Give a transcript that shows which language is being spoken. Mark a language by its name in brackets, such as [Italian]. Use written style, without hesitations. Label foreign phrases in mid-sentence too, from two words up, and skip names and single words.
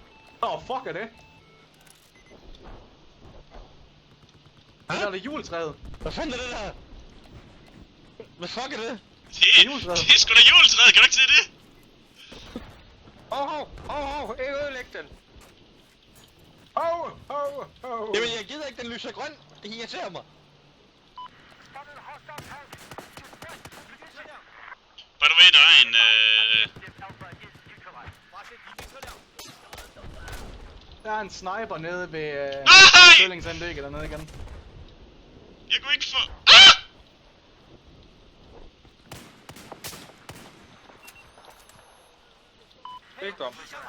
[Danish] Fuck er det? Det er juletræet. Hvad fanden er det der? Hvad fuck er det? Det er sgu da juletræet, kan du ikke se det? Ikke ødelæg den. Jamen, jeg gider ikke, den lyser grøn. Det irriterer mig. [English] By the way, [Danish] der er en... Der er en sniper nede ved Nej! Kølingsanlægget dernede igen. Jeg kunne ikke få... Ah! Ikke om.